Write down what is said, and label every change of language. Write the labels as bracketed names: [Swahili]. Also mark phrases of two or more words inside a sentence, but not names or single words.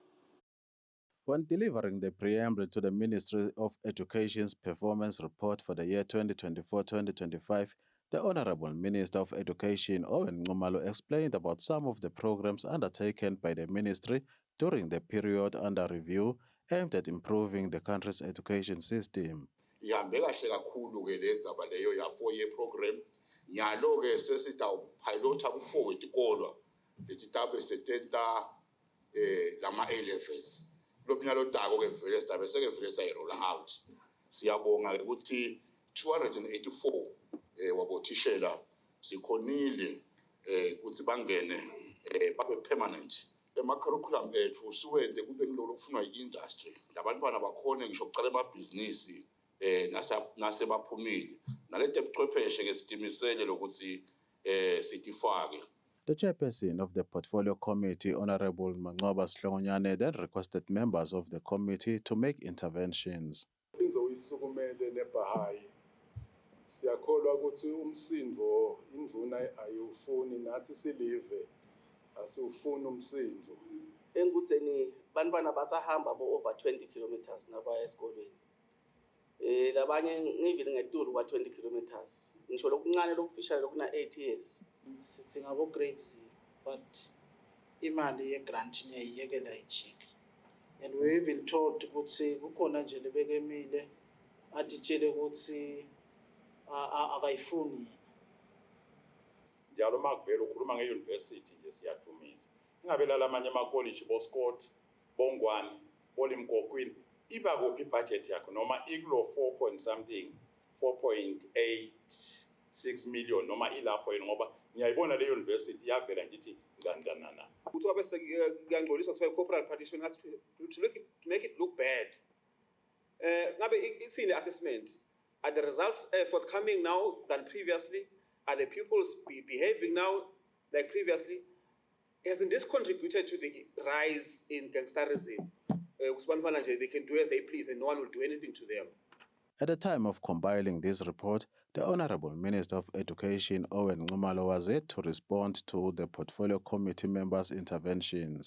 [English] When delivering the preamble to the Ministry of Education's performance report for the year 2024-2025, the Honorable Minister of Education, Owen Nxumalo, explained about some of the programs undertaken by the ministry during the period under review aimed at improving the country's education system. [Swati] Ihambe kahle kakhulu ke le ndzaba leyo ya [English] 4-year program. [Swati] Nyalo ke sesitawupilota ku4 itikolo letitabe setenta lama A-levels. Lomnyalo tako ke vele sitabe seke vele sayirola out. Siyabonga ukuthi 284 wabothishela sikhonile ukuthi bangene babe permanent. Ema-curriculum ethu suwende kube ngilolo kufunwa i-industry labantwana bakhone ngisho kucala emabhizinisi nasebaphumile nalete buchwepheshe ke sidimisele lokuthi sitifake. [English] The chairperson of the Portfolio Committee, Honorable Mancoba Sihlongonyane, then requested members of the committee to make interventions. [Swati] Inzoyisukumele neBhahayi siyakholwa ukuthi umsindvo indvuna ayufuni nathi silive asiwufuni umsindvo. Engudzeni bantwana basahamba [English] over 20 kilometers [Swati] nabaya esikolweni. Labanye ngivile ngetulu kwa 20 kilometers. Ngisho lokuncane lokufishela lokuna 8 years. Sidinga abo [English] grade C, but [Swati] imali ye grant niyayiyekela ijike. [English] And we even told [Swati] ukuthi kukhona nje lebekemile atitshele ukuthi akayifuni. Njalo makuvela ukhuluma ngeuniversity nje siyadumisa. Ingabe lalamanye ama-college boScott, Bongwani, Olimkokwini iba kuphi ibudget yakho noma ikulo [English] 4 point something 4.86 million [Swati] noma ilapho yini ngoba ngiyayibona le university yavela ngithi ngandanana. Ukuthi wabe sekuyangcoliswa kuthiwa [English] corporal partition to make it look bad. [Swati] Ngabe itsini assessment? [English] Are the results forthcoming now than previously? Are the pupils behaving now like previously? Hasn't this contributed to the rise in gangsterism? They can do as they please and no one will do anything to them. At the time of compiling this report, the Honorable Minister of Education, Owen Nxumalo, was yet to respond to the Portfolio Committee members' interventions.